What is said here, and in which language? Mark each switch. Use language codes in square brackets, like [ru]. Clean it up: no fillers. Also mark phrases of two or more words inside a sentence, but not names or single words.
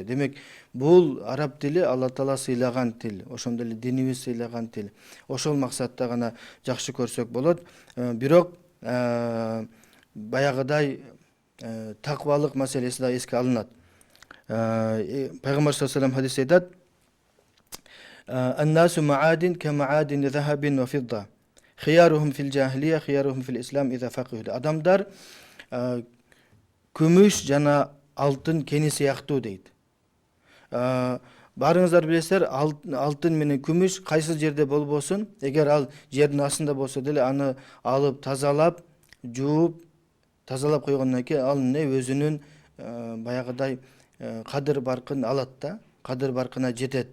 [ky] Демек, бул араб тили Алла Таала сыйлаган тил, ошондой эле динибиз сыйлаган тил. Ошол максатта гана жакшы көрсөк болот. Бирок баягыдай таквалык маселеси да эске алынат. Пайгамбар [ar] صلى الله عليه وسلم [ky] хадисте айтат: [ar] "الناس معادن كمعادن ذهب والفضة. خيارهم في الجاهلية خيارهم في الإسلام إذا فقهوا." [ky] Адамдар күмүш жана алтын кени сыяктуу дейт. Барыңыздар билесиздер, алтын менен күмүш кайсы жерде болбосун, эгер ал жердин астында болсо деле аны алып тазалап, жууп, тазалап койгондон кийин ал эмне өзүнүн баягыдай кадыр баркын алат да, кадыр баркына жетет.